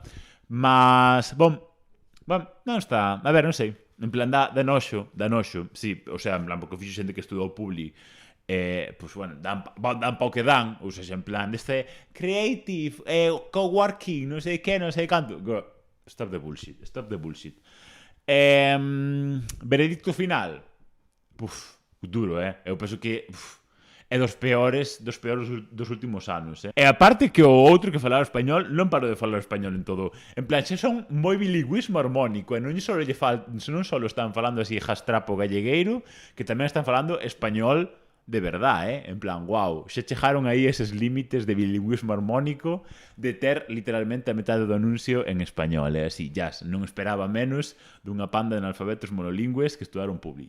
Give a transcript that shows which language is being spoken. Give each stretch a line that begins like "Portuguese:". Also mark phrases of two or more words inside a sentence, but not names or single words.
Galician: Mas, non está, a ver, non sei. En plan, dá noxo, sí,
Spanish: o sea,
Galician: en plan, porque fixo xente que estudou Publi,
Spanish: pues bueno,
Galician: dan pa o que dan, ou seja, en plan, deste
English: creative, coworking,
Galician: non sei que, non sei canto.
English: Stop the bullshit.
Galician: Veredicto final. Duro, eu penso que é dos peores dos últimos anos, E aparte que o outro que falaba español non parou de falar español en todo. En plan, xe son moi bilingüismo harmónico, e non só están falando así jastrapo gallegueiro, que tamén están falando español de verdade, En plan, wow, xe chegaron aí eses límites de bilingüismo harmónico de ter literalmente a metade do anuncio en español, así, jazz, non esperaba menos dunha panda de analfabetos monolingües que estudaron Publi.